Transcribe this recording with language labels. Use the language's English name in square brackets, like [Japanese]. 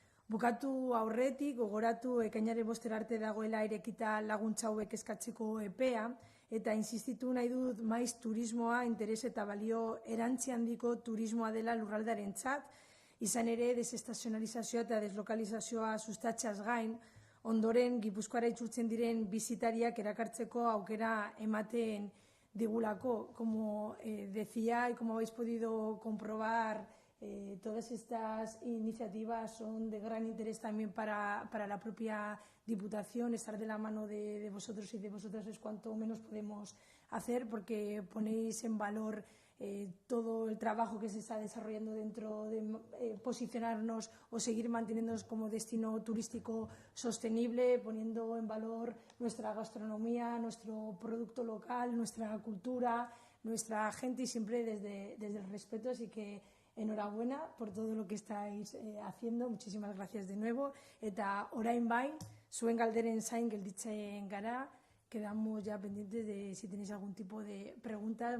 [Basque] Bukatu aurretik, gogoratu ekainaren 5 arte dagoela irekita laguntza hauek eskatzeko epea, eta insistitu nahi dut maiz turismoa, interes eta balio erantzi handiko turismoa dela lurraldearentzat, izan ere desestazionalizazioa eta deslokalizazioa sustatzeaz gain, ondoren Gipuzkoara itzultzen diren bisitariak erakartzeko aukera ematen digulako. [Spanish] Como decía y como habéis podido comprobar, todas estas iniciativas son de gran interés también para la propia Diputación. Estar de la mano de vosotros y de vosotras es cuanto menos podemos hacer, porque ponéis en valor todo el trabajo que se está desarrollando dentro de posicionarnos o seguir manteniéndonos como destino turístico sostenible, poniendo en valor nuestra gastronomía, nuestro producto local, nuestra cultura, nuestra gente, y siempre desde el respeto. Así que enhorabuena por todo lo que estáis haciendo. Muchísimas gracias de nuevo. [Basque] Eta orain bain, zuen galderen zain gelditzen gara. [Spanish] Quedamos ya pendientes de si tenéis algún tipo de preguntas.